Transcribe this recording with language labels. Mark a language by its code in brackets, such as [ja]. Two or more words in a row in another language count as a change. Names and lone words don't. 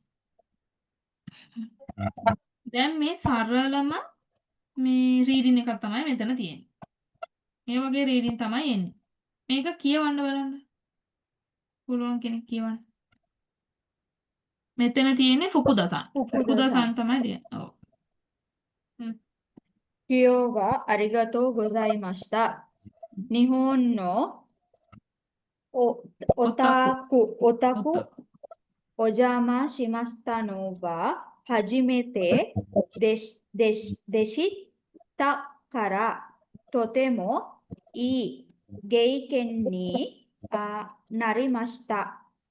[si] දැන් මේ සරලම මේ රීඩින් එකක් තමයි මෙතන තියෙන්නේ. මේ වගේ රීඩින් තමයි එන්නේ. මේක කියවන්න බලන්න. පුළුවන් කෙනෙක් කියවන්න. මෙතන තියෙන්නේ ෆුකුදසන්. ෆුකුදසන් තමයි තියෙන්නේ. ඔව්. [ja] 今日はありがとうございました。日本のお宅お邪魔しましたのは初めてでしたからとてもいい経験になりました。